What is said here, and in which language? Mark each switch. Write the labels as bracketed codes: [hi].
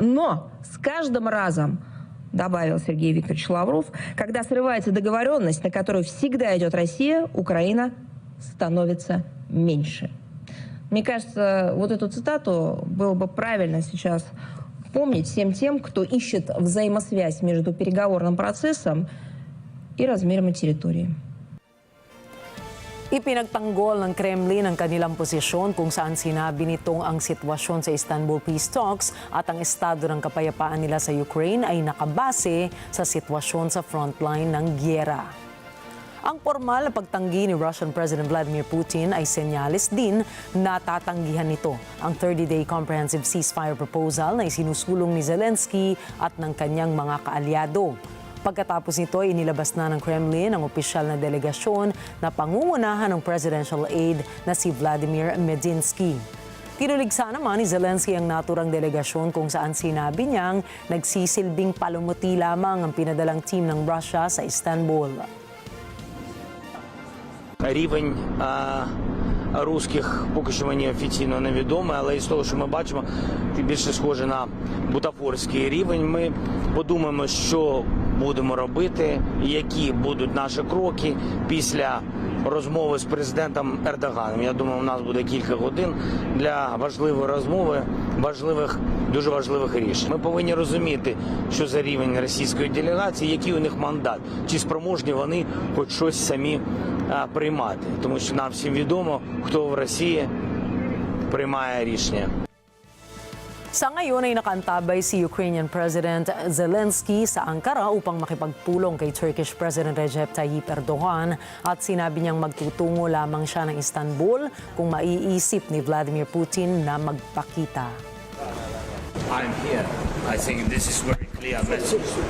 [ru] Но с каждым разом, добавил Сергей Викторович Лавров, когда срывается договоренность, на которую всегда идет Россия, Украина становится меньше. Мне кажется, вот эту цитату было бы правильно сейчас помнить всем тем, кто ищет взаимосвязь между переговорным процессом и размером территории. [tl] Ipinagtanggol ng Kremlin ang kanilang posisyon kung saan sinabi nitong ang sitwasyon sa Istanbul peace talks at ang estado ng kapayapaan nila sa Ukraine ay nakabase sa sitwasyon sa frontline ng gyera. Ang formal na pagtanggi ni Russian President Vladimir Putin ay senyales din na tatanggihan nito ang 30-day comprehensive ceasefire proposal na isinusulong ni Zelensky at ng kanyang mga kaalyado. Pagkatapos nito, inilabas na ng Kremlin ang opisyal na delegasyon na pangungunahan ng presidential aide na si Vladimir Medinsky. Tinuligsa naman ni Zelensky ang naturang delegasyon kung saan sinabi niyang nagsisilbing palumuti lamang ang pinadalang team ng Russia sa Istanbul. [uk] Рівень русських поки що мені офіційно невідомий, але із того, що ми бачимо, більше схоже на бутафорський рівень. Ми подумаємо, що будемо робити, які будуть наші кроки після розмови з президентом Ердоганом. Я думаю, у нас буде кілька годин для важливої розмови, дуже важливих рішень. Ми повинні розуміти, що за рівень російської делегації, який у них мандат, чи спроможні вони хоч щось самі приймати. Тому що нам всім відомо, хто в Росії приймає рішення. [tl] Sa ngayon ay nakaantabay si Ukrainian President Zelensky sa Ankara upang makipagpulong kay Turkish President Recep Tayyip Erdogan at sinabi niyang magtutungo lamang siya ng Istanbul kung maiisip ni Vladimir Putin na magpakita. [en] I'm here. I think this is very clear message.